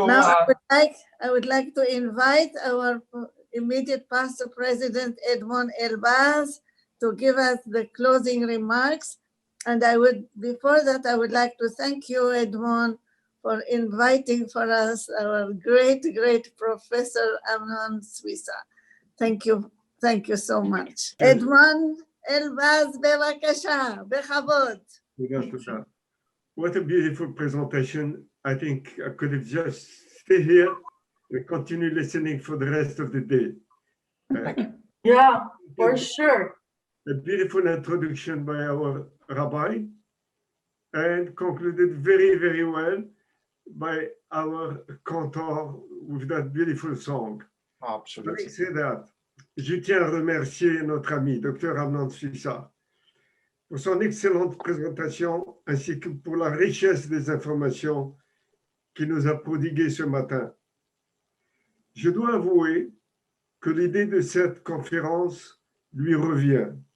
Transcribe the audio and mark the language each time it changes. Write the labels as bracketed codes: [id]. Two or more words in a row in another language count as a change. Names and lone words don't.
[en] Now I would like to invite our immediate past president, Edmond Elbaz, to give us the closing remarks. And before that, I would like to thank you, Edmond, for inviting for us our great, great Professor Amnon Suissa. Thank you. Thank you so much. Edmond Elbaz, [he] בבקשה, בכבוד. [en] What a beautiful presentation. I think I could have just stayed here and continue listening for the rest of the day. Yeah, for sure. A beautiful introduction by our rabbi and concluded very, very well by our cantor with that beautiful song. Absolutely. Having said that, [fr] je tiens à remercier notre ami, Dr. Amnon Suissa, pour son excellente présentation ainsi que pour la richesse des informations qu'il nous a prodiguées ce matin. Je dois avouer que l'idée de cette conférence lui revient.